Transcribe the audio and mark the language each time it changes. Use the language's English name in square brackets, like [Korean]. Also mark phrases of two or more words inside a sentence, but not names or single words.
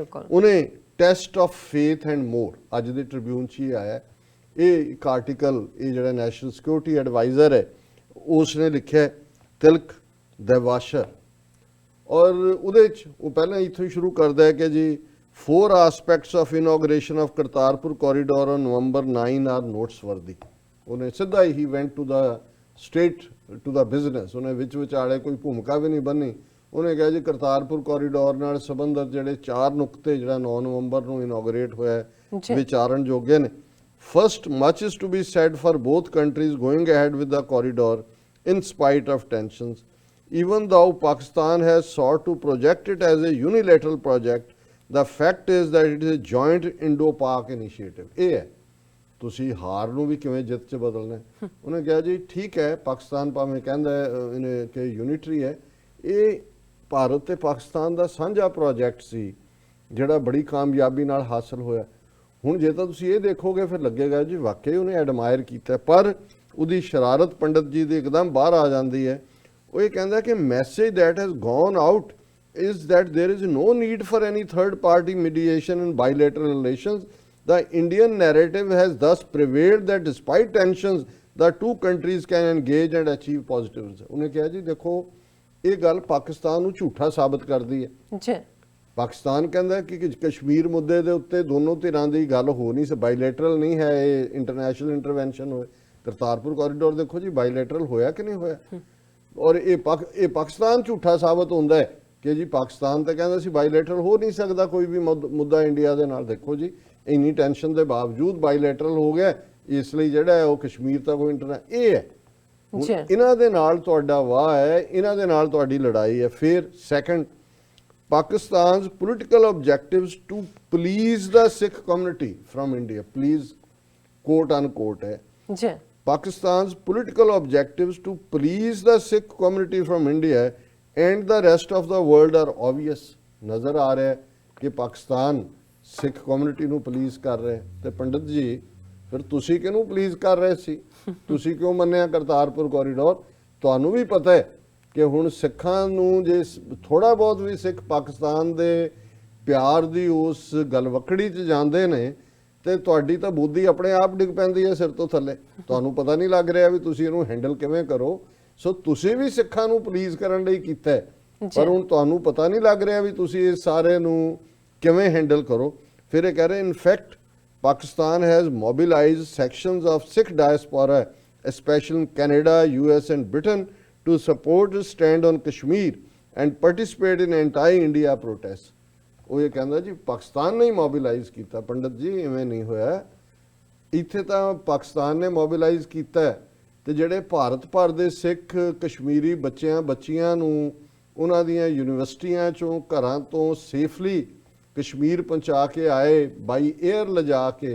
[Punjabi] ਉਹਨੇ ਟੈਸਟ ਆਫ ਫੇਥ ਐਂਡ ਮੋਰ ਅੱਜ ਦੇ ਟ੍ਰਿਬਿਊਨ 'ਚ ਹੀ ਆਇਆ ਇਹ ਇੱਕ ਆਰਟੀਕਲ, ਇਹ ਜਿਹੜਾ [English] National Security Adviser [Punjabi] ਹੈ ਉਸ ਨੇ ਲਿਖਿਆ ਤਿਲਕ ਦੇਵਾਸ਼ਰ, ਔਰ ਉਹਦੇ 'ਚ ਉਹ ਪਹਿਲਾਂ ਇੱਥੋਂ ਹੀ ਸ਼ੁਰੂ ਕਰਦਾ ਹੈ ਕਿ ਜੀ [English] 4 aspects of inauguration of Kartarpur corridor on November 9 are noteworthy। [Punjabi] ਉਹਨੇ ਸਿੱਧਾ ਹੀ [English] went to the state to the business, [Punjabi] ਉਹਨੇ ਵਿੱਚ ਵਿਚਾਲੇ ਕੋਈ ਭੂਮਿਕਾ ਵੀ ਨਹੀਂ ਬੰਨੀ। ਉਹਨੇ ਕਿਹਾ ਜੀ ਕਰਤਾਰਪੁਰ ਕੋਰੀਡੋਰ ਨਾਲ ਸੰਬੰਧਿਤ ਜਿਹੜੇ 4 ਨੁਕਤੇ ਜਿਹੜਾ 9 ਨਵੰਬਰ ਨੂੰ ਇਨੋਗਰੇਟ ਹੋਇਆ ਵਿਚਾਰਨ ਯੋਗ ਨੇ। [English] First, much is to be said for both countries going ahead with the corridor in spite of tensions, even though Pakistan has sought to project it as a unilateral project, the fact is that it is a joint Indo-Pak initiative। [Punjabi] ਇਹ ਹੈ ਤੁਸੀਂ ਹਾਰ ਨੂੰ ਵੀ ਕਿਵੇਂ ਜਿੱਤ 'ਚ ਬਦਲਣਾ। ਉਹਨੇ ਕਿਹਾ ਜੀ ਠੀਕ ਹੈ ਪਾਕਿਸਤਾਨ ਭਾਵੇਂ ਕਹਿੰਦਾ ਇਹਨੇ ਕਿ ਯੂਨਿਟਰੀ ਹੈ, ਇਹ ਭਾਰਤ ਤੇ ਪਾਕਿਸਤਾਨ ਦਾ ਸਾਂਝਾ ਪ੍ਰੋਜੈਕਟ ਸੀ ਜਿਹੜਾ ਬੜੀ ਕਾਮਯਾਬੀ ਨਾਲ ਹਾਸਲ ਹੋਇਆ। ਹੁਣ ਜੇ ਤਾਂ ਤੁਸੀਂ ਇਹ ਦੇਖੋਗੇ ਫਿਰ ਲੱਗੇਗਾ ਜੀ ਵਾਕਈ ਉਹਨੇ ਐਡਮਾਇਰ ਕੀਤਾ, ਪਰ ਉਹਦੀ ਸ਼ਰਾਰਤ ਪੰਡਤ ਜੀ ਦੀ ਇੱਕਦਮ ਬਾਹਰ ਆ ਜਾਂਦੀ ਹੈ। ਉਹ ਇਹ ਕਹਿੰਦਾ ਕਿ [English] message that has gone out is that there is no need for any third party mediation in bilateral relations. The Indian narrative has thus prevailed that despite tensions the two countries can engage and achieve positive results। [Punjabi] ਉਹਨੇ ਕਿਹਾ ਜੀ ਦੇਖੋ ਇਹ ਗੱਲ ਪਾਕਿਸਤਾਨ ਨੂੰ ਝੂਠਾ ਸਾਬਤ ਕਰਦੀ ਹੈ ਜੀ। ਪਾਕਿਸਤਾਨ ਕਹਿੰਦਾ ਕਿ ਕਸ਼ਮੀਰ ਮੁੱਦੇ ਦੇ ਉੱਤੇ ਦੋਨੋਂ ਧਿਰਾਂ ਦੀ ਗੱਲ ਹੋ ਨਹੀਂ, ਬਾਈਲੇਟਰਲ ਨਹੀਂ ਹੈ, ਇਹ [English] international intervention [Punjabi] ਹੋਏ। ਕਰਤਾਰਪੁਰ ਕੋਰੀਡੋਰ ਦੇਖੋ ਜੀ ਬਾਈਲੇਟਰਲ ਹੋਇਆ ਕਿ ਨਹੀਂ ਹੋਇਆ, ਔਰ ਇਹ ਪਾਕਿਸਤਾਨ ਝੂਠਾ ਸਾਬਤ ਹੁੰਦਾ ਹੈ ਕਿ ਜੀ ਪਾਕਿਸਤਾਨ ਤਾਂ ਕਹਿੰਦਾ ਸੀ ਬਾਈਲੇਟਰਲ ਹੋ ਨਹੀਂ ਸਕਦਾ ਕੋਈ ਵੀ ਮੁੱਦਾ ਇੰਡੀਆ ਦੇ ਨਾਲ। ਦੇਖੋ ਜੀ ਇੰਨੀ ਟੈਨਸ਼ਨ ਦੇ ਬਾਵਜੂਦ ਬਾਈਲੇਟਰਲ ਹੋ ਗਿਆ, ਇਸ ਲਈ ਜਿਹੜਾ ਹੈ ਉਹ ਕਸ਼ਮੀਰ ਤੱਕ ਉਹ ਇਹ ਹੈ। ਇਹਨਾਂ ਦੇ ਨਾਲ ਤੁਹਾਡਾ ਵਾਹ ਹੈ, ਇਹਨਾਂ ਦੇ ਨਾਲ ਤੁਹਾਡੀ ਲੜਾਈ ਹੈ। ਫਿਰ ਸੈਕੰਡ, [English] Pakistan's political objectives to please the Sikh community from India. Please, quote unquote है. जी Pakistan's political objectives to please the Sikh community from India and the rest of the world are obvious. [Punjabi] ਨਜ਼ਰ ਆ ਰਿਹਾ ਹੈ ਕਿ ਪਾਕਿਸਤਾਨ ਸਿੱਖ ਕਮਿਊਨਿਟੀ ਨੂੰ ਪਲੀਜ਼ ਕਰ ਰਿਹਾ ਹੈ ਤੇ ਪੰਡਤ ਜੀ ਫਿਰ ਤੁਸੀਂ ਕਿਹਨੂੰ ਪਲੀਜ਼ ਕਰ ਰਹੇ ਸੀ? ਤੁਸੀਂ ਕਿਉਂ ਮੰਨਿਆ ਕਰਤਾਰਪੁਰ ਕੋਰੀਡੋਰ? ਤੁਹਾਨੂੰ ਵੀ ਪਤਾ ਹੈ ਕਿ ਹੁਣ ਸਿੱਖਾਂ ਨੂੰ ਜੇ ਥੋੜਾ ਬਹੁਤ ਵੀ ਸਿੱਖ ਪਾਕਿਸਤਾਨ ਦੇ ਪਿਆਰ ਦੀ ਉਸ ਗਲਵਕੜੀ 'ਚ ਜਾਂਦੇ ਨੇ ਤੇ ਤੁਹਾਡੀ ਤਾਂ ਬੁੱਧੀ ਆਪਣੇ ਆਪ ਡਿੱਗ ਪੈਂਦੀ ਹੈ ਸਿਰ ਤੋਂ ਥੱਲੇ। ਤੁਹਾਨੂੰ ਪਤਾ ਨਹੀਂ ਲੱਗ ਰਿਹਾ ਵੀ ਤੁਸੀਂ ਇਹਨੂੰ ਹੈਂਡਲ ਕਿਵੇਂ ਕਰੋ। ਸੋ ਤੁਸੀਂ ਵੀ ਸਿੱਖਾਂ ਨੂੰ ਪਲੀਜ਼ ਕਰਨ ਲਈ ਕੀਤਾ ਹੈ, ਪਰ ਹੁਣ ਤੁਹਾਨੂੰ ਪਤਾ ਨਹੀਂ ਲੱਗ ਰਿਹਾ ਵੀ ਤੁਸੀਂ ਇਸ ਸਾਰੇ ਨੂੰ ਕਿਵੇਂ ਹੈਂਡਲ ਕਰੋ। ਫਿਰ ਇਹ ਕਹਿ ਰਹੇ [English] ਇਨਫੈਕਟ Pakistan has mobilized sections of Sikh diaspora, especially in Canada, US and Britain, to support the stand on Kashmir and participate in anti-India protests. [Punjabi] ਉਹ ਇਹ ਕਹਿੰਦਾ ਜੀ ਪਾਕਿਸਤਾਨ ਨੇ ਮੋਬਿਲਾਈਜ਼ ਕੀਤਾ। ਪੰਡਤ ਜੀ ਇਵੇਂ ਨਹੀਂ ਹੋਇਆ, ਇੱਥੇ ਤਾਂ ਪਾਕਿਸਤਾਨ ਨੇ ਮੋਬਿਲਾਈਜ਼ ਕੀਤਾ ਹੈ ਤੇ ਜਿਹੜੇ ਭਾਰਤ ਭਰ ਦੇ ਸਿੱਖ ਕਸ਼ਮੀਰੀ ਬੱਚੀਆਂ ਨੂੰ ਉਹਨਾਂ ਦੀਆਂ ਯੂਨੀਵਰਸਿਟੀਆਂ ਚੋਂ ਘਰਾਂ ਤੋਂ ਸੇਫਲੀ ਕਸ਼ਮੀਰ ਪਹੁੰਚਾ ਕੇ ਆਏ ਬਾਈ 에ਅਰ ਲਿਜਾ ਕੇ